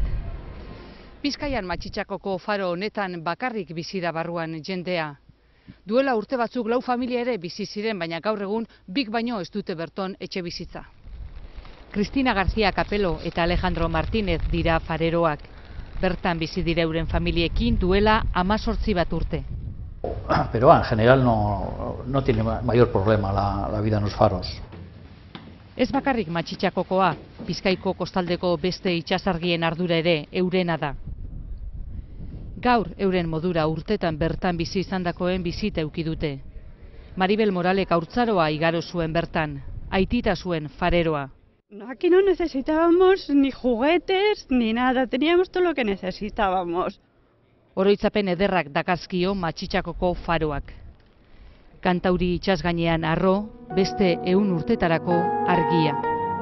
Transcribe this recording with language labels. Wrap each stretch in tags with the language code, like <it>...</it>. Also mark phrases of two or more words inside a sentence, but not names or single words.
<eu>Bizkaian Matxitxakoko faro honetan bakarrik bizi da barruan jendea. Duela urte batzuk 4 familia ere bizi ziren, baina gaur egun 2 baino ez dute berton etxe bizitza. Cristina García Capelo eta Alejandro Martínez dira fareroak. Bertan bizi dira euren familiekin duela 18 bat urte.</eu> <es>Pero en general no tiene mayor problema la vida en los faros.</es> <eu>Ez bakarrik Matxitxakokoa, Bizkaiko kostaldeko beste itsasargien ardura ere eurena da. Gaur euren modura urtetan bertan bizi izandakoen bizita eduki dute. Maribel Moralek haurtzaroa igaro zuen bertan, aitita zuen fareroa.</eu> <es>Aquí no necesitábamos ni juguetes ni nada, teníamos todo lo que necesitábamos.</es> <eu>Oroitzapen ederrak dakarzkio Matxitxakoko faroak. Kantauri itsas gainean harro, beste 100 urtetarako argia.</eu>